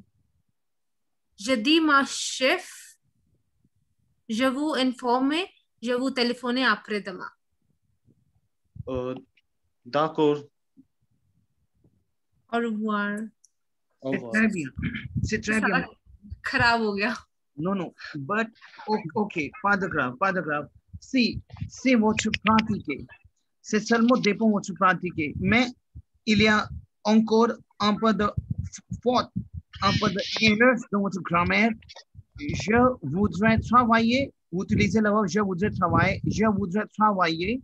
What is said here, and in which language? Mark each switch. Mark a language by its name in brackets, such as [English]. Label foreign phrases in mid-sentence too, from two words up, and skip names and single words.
[French] Je dis ma chef, je vous informe, je vous téléphoner après-demain. Euh, d'accord. Au revoir. Au C'est revoir. très bien. C'est très bien. [Hindi] खराब हो गया. [English] No, no, but okay, [French] pas de grave, pas de grave. Si, c'est votre pratique. C'est seulement dépend votre pratique. Mais il y a encore un peu de faute, un peu d'erreur dans votre grammaire. Je voudrais travailler, vous utilisez le verbe je voudrais travailler.